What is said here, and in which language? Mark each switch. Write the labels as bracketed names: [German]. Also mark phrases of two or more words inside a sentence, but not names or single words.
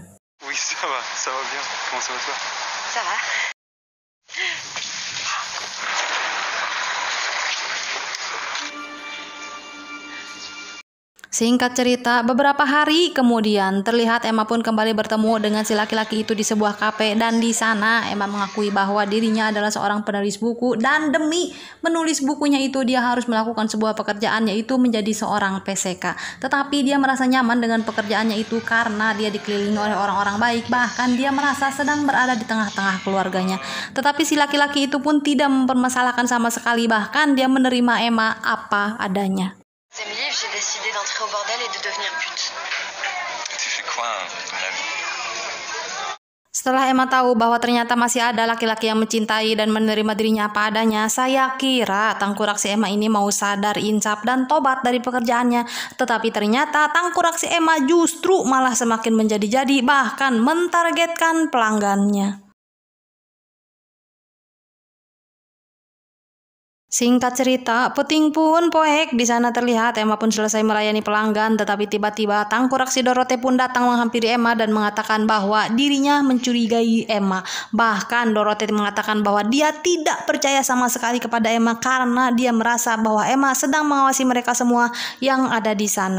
[French] Oui, ça va bien. Comment ça va toi? Ça va? [Indonesian] Singkat cerita, beberapa hari kemudian terlihat Emma pun kembali bertemu dengan si laki-laki itu di sebuah kafe, dan di sana Emma mengakui bahwa dirinya adalah seorang penulis buku, dan demi menulis bukunya itu dia harus melakukan sebuah pekerjaan, yaitu menjadi seorang PCK. Tetapi dia merasa nyaman dengan pekerjaannya itu karena dia dikelilingi oleh orang-orang baik, bahkan dia merasa sedang berada di tengah-tengah keluarganya. Tetapi si laki-laki itu pun tidak mempermasalahkan sama sekali, bahkan dia menerima Emma apa adanya. [French] J'ai décidé d'entrer au bordel et de devenir pute. Tu fais quoi dans la vie? [Indonesian] Setelah Emma tahu bahwa ternyata masih ada laki-laki yang mencintai dan menerima dirinya apa adanya, saya kira tangkurak si Emma ini mau sadar insaf dan tobat dari pekerjaannya. Tetapi ternyata tangkurak si Emma justru malah semakin menjadi-jadi, bahkan mentargetkan pelanggannya. Singkat cerita, [Sundanese] peting pun poek. [Indonesian] Di sana terlihat Emma pun selesai melayani pelanggan, tetapi tiba-tiba tangkurak si Dorothée pun datang menghampiri Emma dan mengatakan bahwa dirinya mencurigai Emma. Bahkan Dorothée mengatakan bahwa dia tidak percaya sama sekali kepada Emma karena dia merasa bahwa Emma sedang mengawasi mereka semua yang ada di sana.